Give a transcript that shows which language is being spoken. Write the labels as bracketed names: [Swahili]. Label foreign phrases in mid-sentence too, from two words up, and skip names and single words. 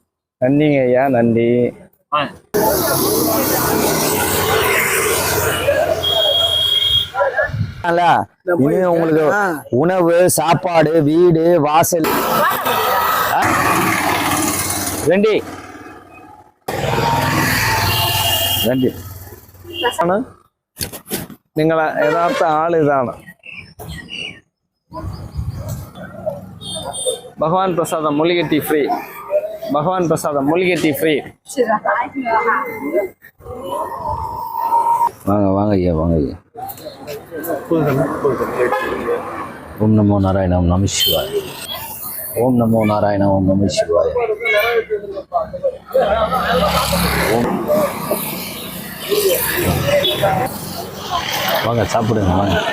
[Tamil] நன்றிங்க ஐயா, நன்றி. இனி உங்களுக்கு உணவு, சாப்பாடு, வீடு, வாசல் நன்றி. [Malayalam] നിങ്ങളെ യഥാർത്ഥ ആൾ ഇതാണ്. ഭഗവാൻ പ്രസാദം മൂലികറ്റി ഫ്രീ. ഭഗവാൻ പ്രസാദം മൂലികറ്റി ഫ്രീ. [Tamil] வாங்க ஐயா, வாங்க ஐயா. [Sanskrit] ओम् नमो नारायण, ओम् नम शिवाय. ओम् नमो नारायण, ओम् नम शिवाय. [Tamil] வாங்க சாப்பிடுங்க, வாங்க.